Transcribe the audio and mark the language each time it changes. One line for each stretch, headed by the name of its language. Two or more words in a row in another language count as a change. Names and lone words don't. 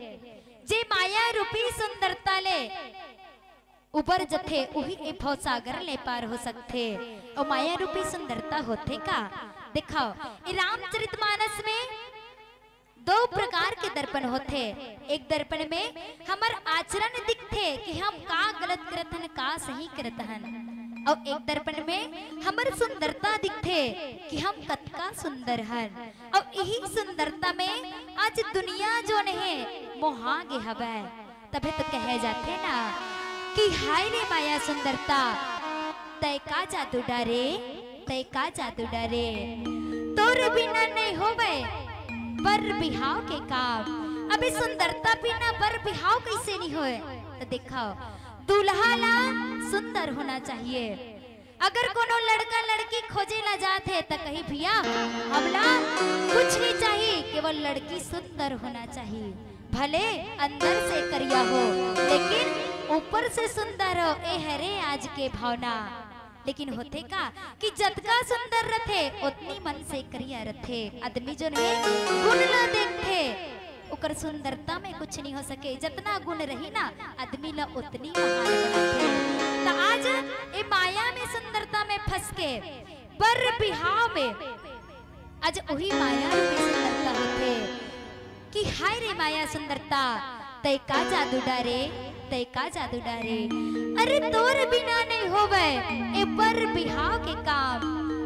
Chhattisgarhi: जे माया रूपी सुंदरता ले ऊपर जथे वही ए भव सागर ले पार हो सकते। और माया रूपी सुंदरता होते का दिखाओ। ये रामचरितमानस में दो प्रकार के दर्पण होते। एक दर्पण में हमार आचरण दिखते कि हम का गलत करत हन का सही करत हन। और एक दर्पण में हमार सुंदरता दिखते कि हम कतका सुंदर हन। और यही सुंदरता में आज दुनिया जो है मोहा गे हवे। तभी तो कहे जाते ना कि हाय रे माया सुंदरता तय का जादू डारे, तय का जादू डारे। तोर बिना नहीं होवे बर बिहाव के काम। अबे सुंदरता बिना बर बिहाव कैसे नहीं होए। तो दिखाओ दूल्हा ला सुंदर होना चाहिए। अगर कोनो लड़का लड़की खोजे ला जाते तो कहीं भैया हमला कुछ नहीं चाहिए, केवल लड़की सुंदर होना चाहिए। भले अंदर से करिया हो लेकिन ऊपर से सुंदर हो। ए हरे आज के भावना। लेकिन होते का कि जतका सुंदर रथे उतनी मन से करिया रथे। आदमी जो है गुण ला देखते उकर सुंदरता में कुछ नहीं हो सके। जितना गुण रही ना आदमी ला उतनी महान बनाते। तो आज ए माया में सुंदरता में फंस के बर बिहाव में आज वही माया रूपी सुंदरता होते कि हाय रे माया सुंदरता तय का जादू डारे, तय का जादू डारे। अरे तोर बिना नहीं होवे ए बर बिहाव के काम।